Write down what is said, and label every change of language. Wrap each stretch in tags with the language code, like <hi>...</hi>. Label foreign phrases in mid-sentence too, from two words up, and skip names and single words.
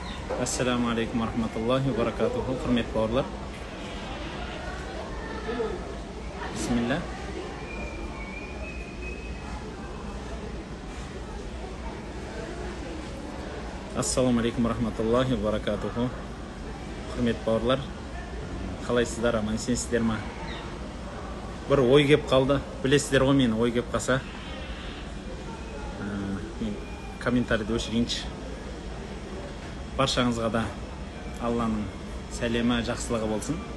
<ar>السلام عليكم ورحمة الله وبركاته.</ar> <kk>Hürmetli bауырлар. Bismillah.</kk> <ar>السلام عليكم ورحمة الله وبركاته.</ar> <kk>Hürmetli bауырлар. Қалайсыздар, аман есенсіздер ма? Бір ой кеп қалды. Білесіздер ғой мені, ой кеп қалса. Мен комментарийді өшірейінші. Баршаңызға да Алланың сәлемі, жақсылығы болсын.</kk>